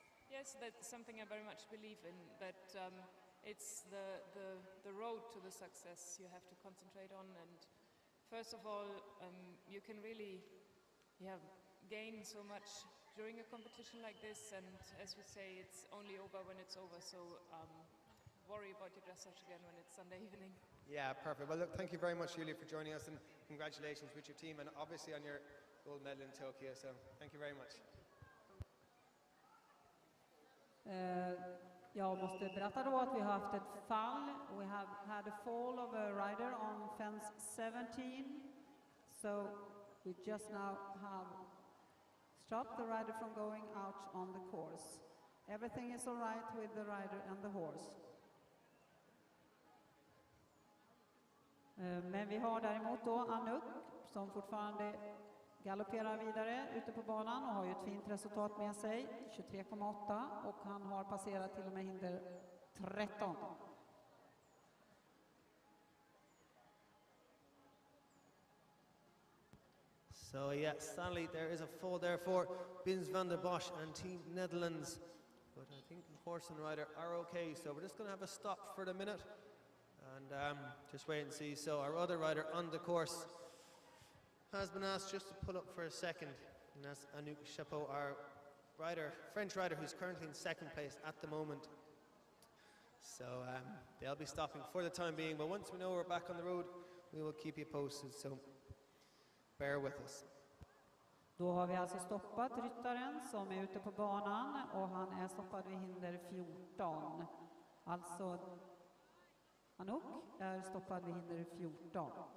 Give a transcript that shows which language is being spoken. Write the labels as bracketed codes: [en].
[en] Yes, that's something I very much believe in, that it's the road to the success you have to concentrate on, and first of all, you can really gain so much during a competition like this, and as we say, it's only over when it's over, so worry about your dressage again when it's Sunday evening. Yeah, perfect. Well, look, thank you very much, Julia, for joining us, and congratulations with your team, and obviously on your gold medal in Tokyo, so thank you very much. [sv] Jag måste berätta då att vi har haft ett fall. [en] We have had a fall of a rider on fence 17. So we just now have stopped the rider from going out on the course. Everything is all right with the rider and the horse. [sv] Men vi har däremot då Anouk som fortfarande galopperar vidare ute på banan och har ju ett fint resultat med sig, 23,8, och han har passerat till och med hinder 13. [en] So yeah, sadly there is a fall there for Bins van der Bosch and Team Netherlands, but I think the horse and rider are okay, so we're just going to have a stop for the minute and just wait and see. So our other rider on the course has been asked just to pull up for a second, and that's Anouk Chapeau, our French rider who's currently in second place at the moment. So they'll be stopping for the time being, but once we know we're back on the road, we will keep you posted, so bear with us. [sv] Då har vi alltså stoppat ryttaren som är ute på banan, och han är stoppad vid hinder 14. Alltså Anouk är stoppad vid hinder 14.